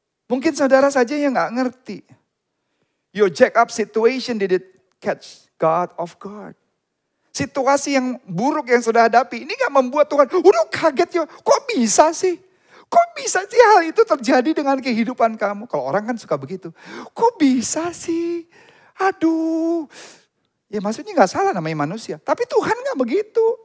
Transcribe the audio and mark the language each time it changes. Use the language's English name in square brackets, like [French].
[Indonesian] Mungkin saudara saja yang gak ngerti. [English] Your jack up situation didn't catch God off guard. [Indonesian] Situasi yang buruk yang saudara hadapi, ini gak membuat Tuhan, udah kaget ya, kok bisa sih? Kok bisa sih hal itu terjadi dengan kehidupan kamu? Kalau orang kan suka begitu. Kok bisa sih? Aduh. Ya maksudnya gak salah namanya manusia. Tapi Tuhan gak begitu.